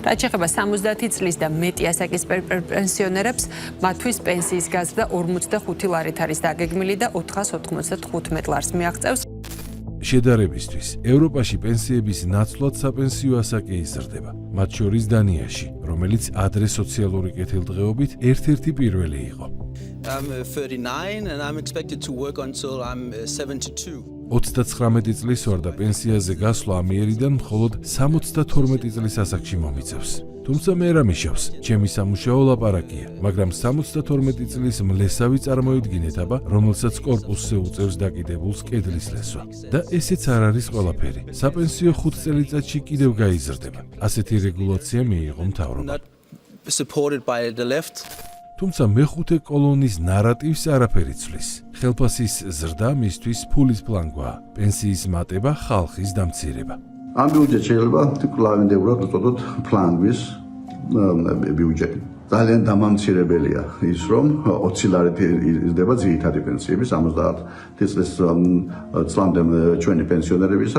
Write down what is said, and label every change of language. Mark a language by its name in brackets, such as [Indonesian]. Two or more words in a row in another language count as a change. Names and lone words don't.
[Georgian] რაც შეეხება 70 წლის და მეტი ასაკის პენსიონერებს, მათთვის პენსიის გაზრდა 45 ლარით არის დაგეგმილი და 495 ლარს მიაღწევს. შედარებისთვის, ევროპაში პენსიების ნაცვლად საპენსიო ასაკი იზრდება, მათ შორის დანიაში, რომელიც ადრე სოციალური კეთილდღეობით ერთ-ერთი პირველი იყო. [English] I'm 39 and I'm expected to work until I'm 72. [Georgian] 39 წლის ვარ და პენსიაზე გასვლა ამიერიდან მხოლოდ 72 წლის ასაკში მომიწევს. თუმცა მე რა მიშავს, ჩემი სამუშაო ლაპარაკია, მაგრამ 72 წლის მლესავი წარმოიდგინეთ აბა, რომელსაც კორპუსზე უწევს დაკიდებულს კედლის ლესვა. და ესეც არ არის ყველაფერი. საპენსიო 5 წელიწადში კიდევ გაიზრდება. ასეთი რეგულაცია მიიღო მთავრობამ. [English] Supported by the left. [Georgian] თუმცა მეხუთე კოლონის ნარატივს არაფერი ცვლის. ხელფასის ზრდა მისთვის ფულის პლანგვაა, პენსიის მატება ხალხის დამცირება. ამ ბიუჯეტს შეიძლება კლავინდებურად უწოდოთ პლანგვის ბიუჯეტი. ძალიან დამამცირებელია ის, რომ 20 ლარით იზრდება ძირითადი პენსიები 70 წლის წლამდე ჩვენი პენსიონერებისა.